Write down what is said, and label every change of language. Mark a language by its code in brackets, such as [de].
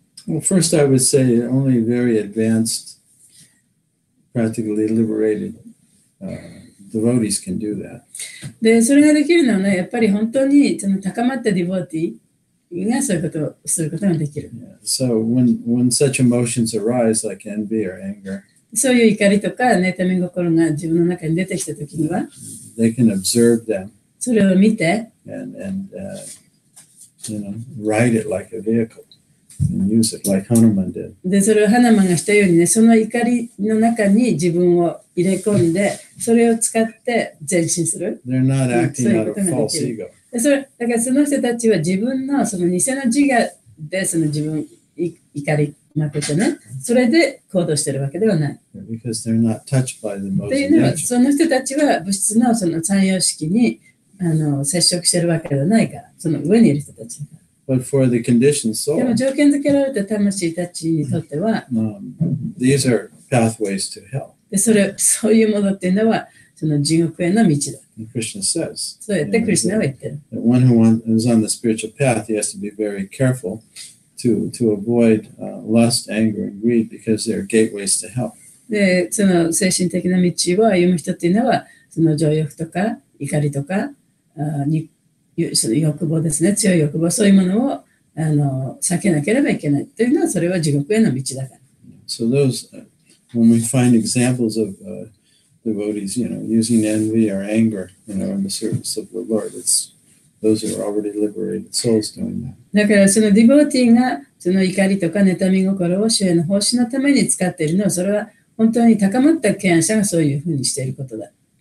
[en] Well, first I would say only very advanced, practically liberated devotees can do that. [ja] で、それができるのはね、やっぱり本当にその高まったディボーティーがそういうことをすることができる。 [en] So when such emotions arise, like envy or anger, [ja] そういう怒りとか妬み心が自分の中に出てきたときには、 [en] they can observe them [ja] それを見て、 [en] and ride it like a vehicle and use it like Hanuman did. [ja] で、それをハナマンがしたようにね、その怒りの中に自分を入れ込んで、それを使って前進する。 [en] They're not acting out of false ego. [ja] でだからその人たちは自分のその偽の自我でその自分怒り負けてね、それで行動してるわけではない。 [en] Because they're not touched by the [ja] というのは、 [en] emotion. [ja] その人たちは物質のその三様式に接触してるわけではないから、その上にいる人たち。 [en] But for the conditioned [ja] でも [en] soul, [ja] 条件付けられた魂たちにとっては、 [en] these are pathways to hell. [ja] でそういうものっていうのは、その地獄への道だ。 [en] And Krishna says [ja] そうやってクリスナは言ってる。 [en] that one who is on the spiritual path, he has to be very careful to avoid lust, anger, and greed because they're gateways to hell. [ja] で、その精神的な道を歩む人っていうのは、その情欲とか怒りとか、その欲望ですね、強い欲望、そういうものを避けなければいけないというのは、それは地獄への道だから。 [en] So those, when we find examples of devotees, using envy or anger, in the service of the Lord, those are already liberated souls doing that. [ja] だからそのディボーティーがその怒りとか妬み心を主への奉仕のために使っているのは、それは本当に高まった敬愛者がそういうふうにしていることだ。